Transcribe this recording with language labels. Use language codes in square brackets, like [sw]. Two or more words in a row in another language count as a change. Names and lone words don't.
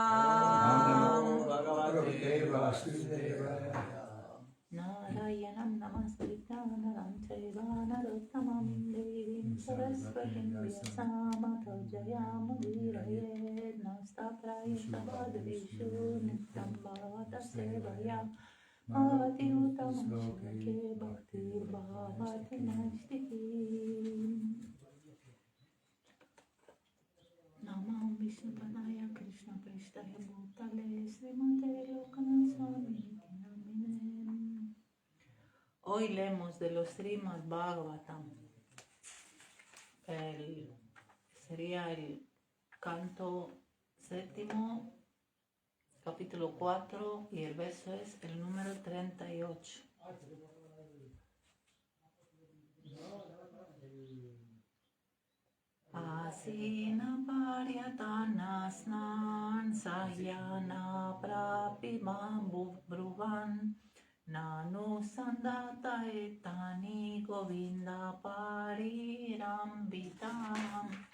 [sa] Narayanam Namaskritam Naram Chaiva Narottamam Devim Saraswatim Vyasamato Jayamudiraye Nastaprayita Bhadrishu Nityam Bhavata Sevaya Bhavati Uttamam Shloke Bhaktir Bhavati Naistiki Namam Vishnu Padaya Krishna Prishtaya Bhutale Srimate Lokanath Swami Namine. [es] Hoy leemos de los Srimad Bhagavatam. Sería el canto séptimo, capítulo 4, y el verso es el número 38. [sa] Asina paryatanasnan sayana prapimam bruvan Nanu sandata etani govinda parirambitam